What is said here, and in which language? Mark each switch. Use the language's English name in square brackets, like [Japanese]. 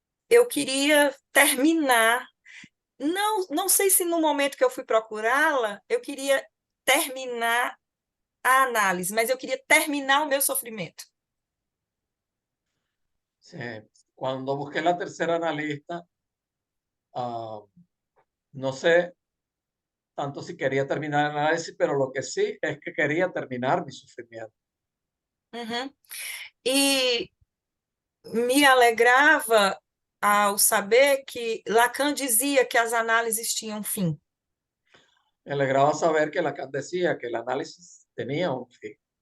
[Portuguese] Eu queria terminar, não sei se no momento que eu fui procurá-la, eu queria terminar a análise, mas eu queria terminar o meu sofrimento. [Spanish] Sí. Cuando busqué la tercera analista, no sé tanto si quería terminar el análisis, pero lo que sí es que quería terminar mi sufrimiento. [Portuguese] E me alegrava ao saber que Lacan dizia que as análises tinham fim. [Spanish] Me alegraba saber que Lacan decía que el análisis tenía un fin.